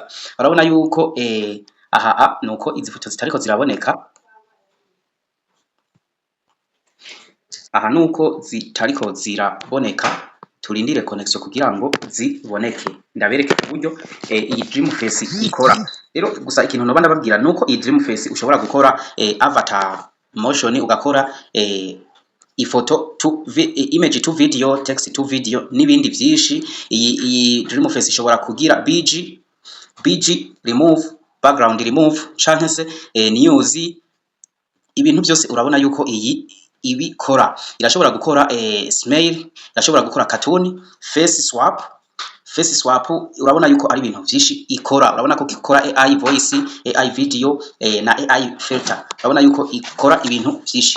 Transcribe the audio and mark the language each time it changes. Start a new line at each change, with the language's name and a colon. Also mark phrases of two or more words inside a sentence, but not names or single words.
Rundi: Urabona yuko aha nuko izi foto zitariko ziraboneka, aha nuko zitariko ziraboneka, turindire connection kugira ngo ziboneke. Ndabereke uburyo iyi dream face ikora. Rero gusa ikintu noba ndababwira nuko iyi dream face ushobora gukora
English: avatar motion,
Rundi: ugakora ifoto
English: to image to video, text to video
Rundi: n'ibindi vyinshi. Iyi dream face ishobora kugira
English: BG remove, background remove,
Rundi: canke se news, ibintu byose urabona yuko iyi ibikora. Irashobora gukora smile, irashobora gukora cartoon,
English: face swap,
Rundi: urabona yuko ari ibintu vyinshi ikora. Urabona ko ikora
English: AI voice, AI video
Rundi: na
English: AI filter,
Rundi: urabona yuko ikora ibintu vyinshi.